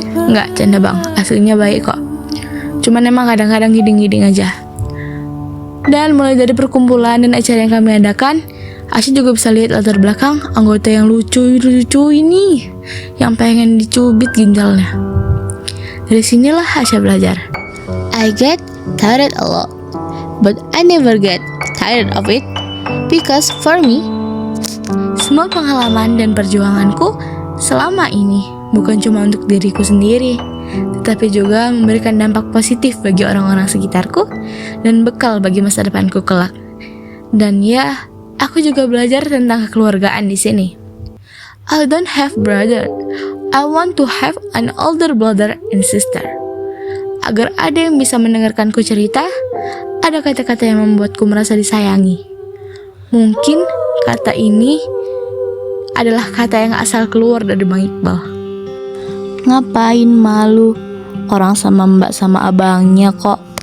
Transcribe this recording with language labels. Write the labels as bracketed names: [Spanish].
[Indonesian] Nggak, canda bang, aslinya baik kok. Cuman emang kadang-kadang giding-giding aja. Dan mulai dari perkumpulan dan acara yang kami adakan, Asya juga bisa lihat latar belakang anggota yang lucu ini, yang pengen dicubit ginjalnya. Dari sinilah Asya belajar. [English] I get tired a lot, but I never get tired of it, because for me, [Indonesian] semua pengalaman dan perjuanganku selama ini bukan cuma untuk diriku sendiri, tetapi juga memberikan dampak positif bagi orang-orang sekitarku dan bekal bagi masa depanku kelak. Dan ya, aku juga belajar tentang kekeluargaan di sini. [English] I don't have brother. I want to have an older brother and sister. [Indonesian] Agar ada yang bisa mendengarkanku cerita, ada kata-kata yang membuatku merasa disayangi. Mungkin kata ini adalah kata yang asal keluar dari Bang Iqbal. ngapain malu? Orang sama mbak sama abangnya kok.